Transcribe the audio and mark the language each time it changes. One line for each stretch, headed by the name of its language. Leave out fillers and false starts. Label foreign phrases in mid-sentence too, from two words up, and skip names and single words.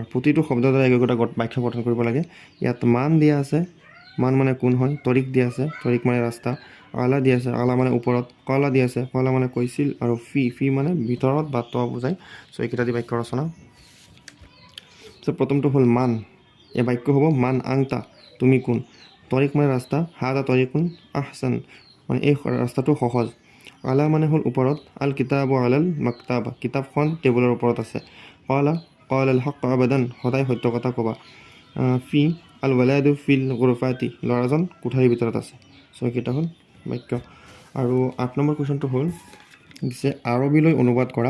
Assamese: প্ৰতিটো শব্দৰ দ্বাৰা একোটা বাক্য গঠন কৰিব লাগে। ইয়াত মান দিয়া আছে, মান মানে কোন হয়, তৰিক দিয়া আছে, তৰিক মানে ৰাস্তা, আলা দিয়া আছে, আলা মানে ওপৰত, কলা দিয়া আছে, কলা মানে কৈছিল, আৰু ফি মানে ভিতৰত বা ত বুজায়। চ' এইকেইটা দি বাক্য ৰচনা। চ' প্ৰথমটো হ'ল মান, এই বাক্য হ'ব
Arabic: من أنت,
Assamese: তুমি কোন। তৰিক মানে ৰাস্তা,
Arabic: هذا طريق أحسن
Assamese: মানে এই ৰাস্তাটো সহজ। আলা মানে হ'ল ওপৰত,
Arabic: الكتاب على المكتبة
Assamese: কিতাপখন টেবুলৰ ওপৰত আছে।
Arabic: قال قل الحق أبدا
Assamese: সদায় সত্য কথা ক'বা।
Arabic: في الولد في الغرفة
Assamese: ল'ৰাজন কোঠাৰীৰ ভিতৰত আছে। চ' এইকেইটা হ'ল বাক্য। আৰু 8 নম্বৰ কুৱেশ্যনটো হ'ল দিছে আৰবীলৈ অনুবাদ কৰা।